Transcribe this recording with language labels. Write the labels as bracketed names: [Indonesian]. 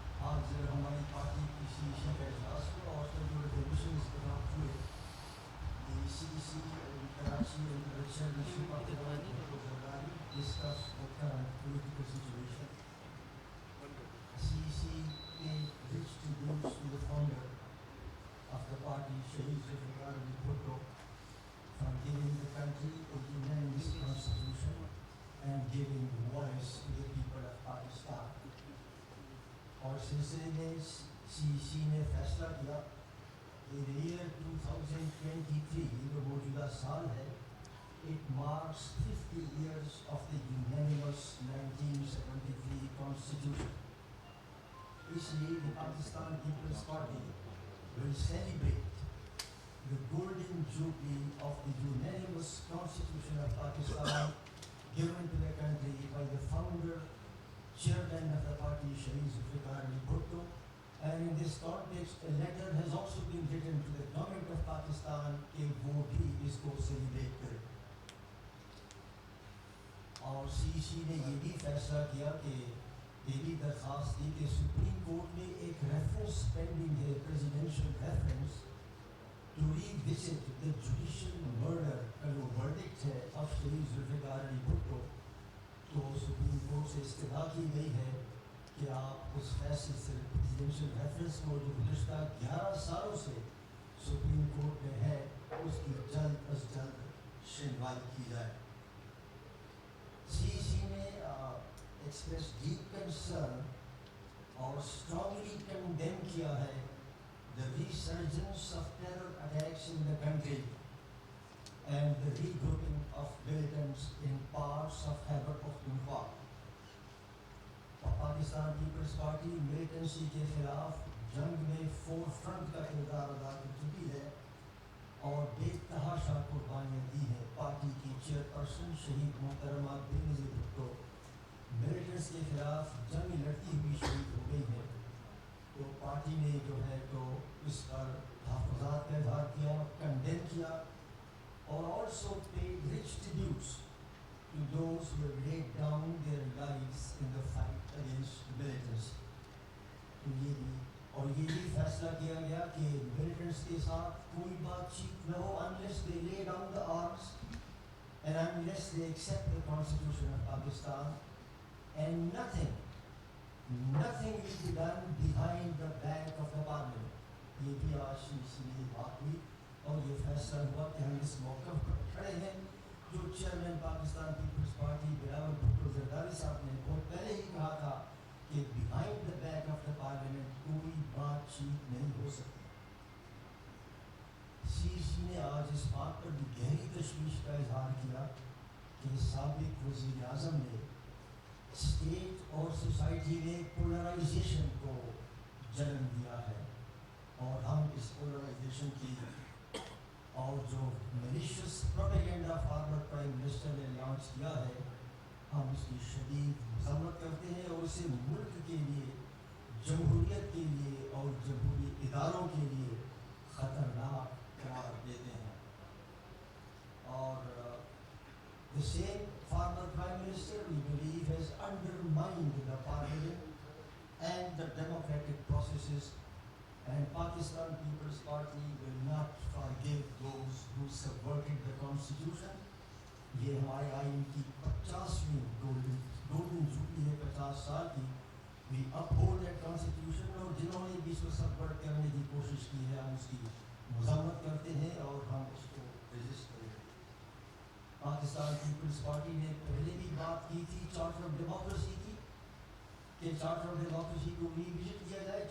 [Urdu] آج ہماری پارٹی کی CEC کا اجلاس ہوا اور جو ریزولوشنز ڈرافٹ ہوئے, CEC Karachi intellectual Zardari discuss [English] the current political situation. CEC paid rich tributes to the founder of the party, Shaheed Zulfikar Ali Bhutto, for giving the country a unanimous constitution and giving voice to the people of Pakistan. [Urdu] اور سلسلے میں CEC نے فیصلہ کیا کہ year 2023 جو موجودہ سال ہے, [English] it marks 50 years of the unanimous 1973 constitution. [Urdu] اس لیے [English] the Pakistan People's Party will celebrate the golden jubilee of the unanimous constitution of Pakistan given to the country by the founder, chairman of the party, Shaheed Zulfikar Ali Bhutto. And in this context, a letter has also been written to the government of Pakistan [Urdu] کہ وہ بھی اس کو celebrate کرے. اور CEC نے یہ بھی فیصلہ کیا کہ یہ بھی درخواست دی کہ سپریم کورٹ میں ایک ریفرنس پینڈنگ ہے, presidential reference, to revisit [English] the judicial murder [Urdu] کا جو ورڈکٹ ہے of شہید ذوالفقار علی بھٹو. تو سپریم کورٹ سے استدعا کی گئی ہے کہ آپ اس فیصلے سے پریزیڈینشیل ریفرنس کو جو گزشتہ 11 سالوں سے سپریم کورٹ میں ہے اس کی جلد از جلد شنوائی کی جائے. [English] CEC [Urdu] نے ایکسپریس ڈیپ کنسرن اور اسٹرانگلی کنڈیم کیا ہے [English] the resurgence of terror attacks in the country and the regrouping of militants in parts of Khyber Pakhtunkhwa. [Urdu] Pakistan Peoples party militancy کے خلاف جنگ میں فور فرنٹ کا کردار ادا کر چکی ہے اور بے تحاشا قربانیاں دی ہیں. پارٹی کی چیئرپرسن شہید محترمہ بے نظیر بھٹو ملیٹنٹس کے خلاف جنگ لڑتی ہوئی شہید ہو گئی ہے. تو پارٹی نے جو ہے تو اس پر تحفظات کا اظہار کیا, کنڈیم کیا, اور [English] also paid rich tributes to those who have laid down their lives in the fight against militants. [Urdu] تو یہ بھی اور یہ بھی فیصلہ کیا گیا کہ [English] militants [Urdu] کے ساتھ کوئی بات چیت نہ ہو [English] unless they lay down the arms and unless they accept the constitution of Pakistan, and nothing will be done behind the back of the parliament. [Urdu] یہ بھی آج CEC میں بات ہوئی اور یہ فیصلہ ہوا کہ ہم اس موقع پر کھڑے ہیں جو chairman Pakistan Peoples party Bilawal Bhutto Zardari صاحب نے بہت پہلے ہی کہا تھا کہ [English] behind the back of the parliament [Urdu] کوئی بات چیت نہیں ہو سکتی. CEC نے آج اس بات پر بھی گہری تشویش کا اظہار کیا کہ سابق وزیر اعظم نے اسٹیٹ اور سوسائٹی میں پولرائزیشن کو جنم دیا ہے, اور ہم اس پولرائزیشن کی اور جو میلیشیس پروپیگنڈا فارورڈ پرائم منسٹر نے لانچ کیا ہے, ہم اس کی شدید مذمت کرتے ہیں اور اسے ملک کے لیے, جمہوریت کے لیے اور جمہوری اداروں کے لیے خطرناک قرار دیتے ہیں. [English] اور the same former prime minister we believe has undermined the parliament and the democratic processes, and Pakistan People's Party will not forgive those who subverted the constitution. [Urdu] یہ ہمارے آئین کی 50ویں گولڈن جوبلی ہے, 50 سال کی. [English] We uphold that constitution, [Urdu] اور جنہوں نے بھی اس کو سبورٹ کرنے کی کوشش کی ہے ہم اس کی مذمت کرتے ہیں اور ہم اس کو ریزسٹ کریں گے. پاکستان پیپلز پارٹی نے پہلے بھی بات کی تھی چارٹر آف ڈیموکریسی کی کہ چارٹر آف ڈیموکریسی کو ریوزٹ کیا جائے.